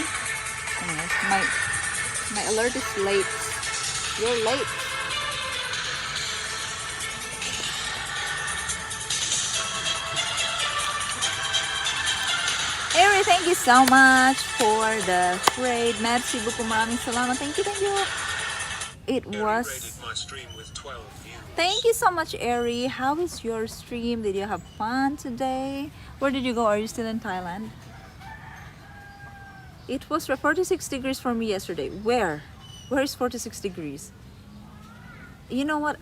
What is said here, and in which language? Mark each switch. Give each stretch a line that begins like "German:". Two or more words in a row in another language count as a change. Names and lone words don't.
English: Anyways, my alert is late. You're late. Ari, thank you so much for the raid.
French: Merci beaucoup,
Filipino: maraming salamat.
English: Thank you. It was... rated my stream with 12 views. Thank you so much, Ari. How is your stream? Did you have fun today? Where did you go? Are you still in Thailand? It was 46 degrees for me yesterday. Where? Where is 46 degrees? You know what?